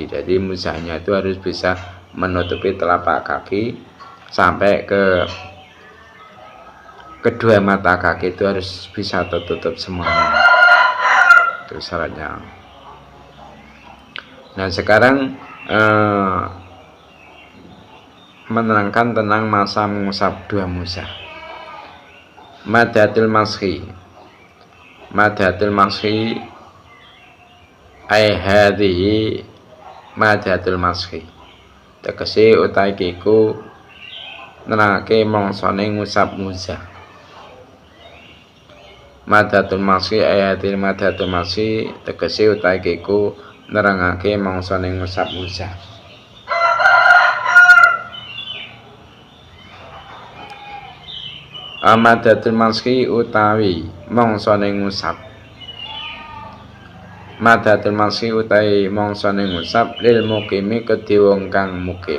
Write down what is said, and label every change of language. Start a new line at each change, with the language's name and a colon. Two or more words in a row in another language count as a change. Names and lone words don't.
Indonesian: Jadi muzahnya itu harus bisa menutupi telapak kaki sampai ke kedua mata kaki itu harus bisa tertutup semuanya. Itu syaratnya. Nah, sekarang menerangkan tentang masa mengusap dua muzah.
Arabic: مدة المسح أي هذه مدة المسح.
Javanese: Tegese utahe iku nerangake mangsane ngusap muzah.
Arabic: مدة المسح أي هذه مدة المسح
Javanese: tegese utahe iku nerangake mangsane ngusap muzah.
Arabic: مدة المسح
Javanese: utawi mangsane ngusap.
Arabic: مدة المسح
Javanese: utawi mangsane ngusap
Arabic: للمقيم
Javanese: kedhe wong kang mukim.